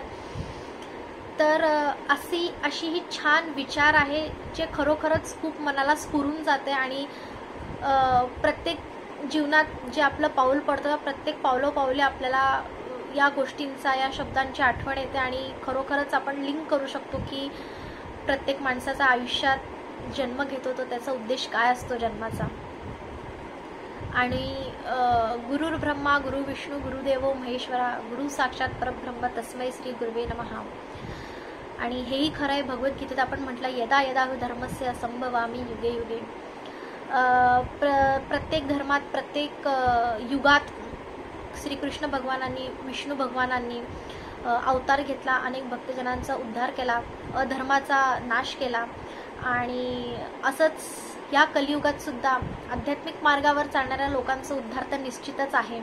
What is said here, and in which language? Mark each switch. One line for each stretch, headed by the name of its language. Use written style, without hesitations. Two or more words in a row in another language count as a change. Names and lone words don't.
Marathi: तर अशी ही छान विचार आहे जे खरोखरच खूप मनाला स्फुरून जाते आणि प्रत्येक जीवनात जे आपलं पाऊल पडतं प्रत्येक पावलोपावले आपल्याला या गोष्टींचा, या शब्दांची आठवण येते आणि खरोखरच आपण लिंक करू शकतो की प्रत्येक माणसाचा आयुष्यात जन्म घेतो तो त्याचा उद्देश काय असतो जन्माचा.
Sanskrit: आणि गुरुर् ब्रह्मा गुरु विष्णू गुरुदेवो महेश्वरा गुरु साक्षात परब्रह्म तस्मै श्री गुरुवे नमः.
Marathi: आणि हेही खरं आहे, भगवद्गीतेत आपण म्हटलं
Sanskrit: यदा यदा धर्मस्य संभवामी युगे युगे.
Marathi: प्रत्येक धर्मात प्रत्येक युगात श्रीकृष्ण भगवानांनी, विष्णू भगवानांनी अवतार घेतला, अनेक भक्तजनांचा उद्धार केला, अधर्माचा नाश केला. आणि असंच या कलियुगात सुद्धा आध्यात्मिक मार्गावर चालणाऱ्या लोकांचा उद्धार तर निश्चितच आहे.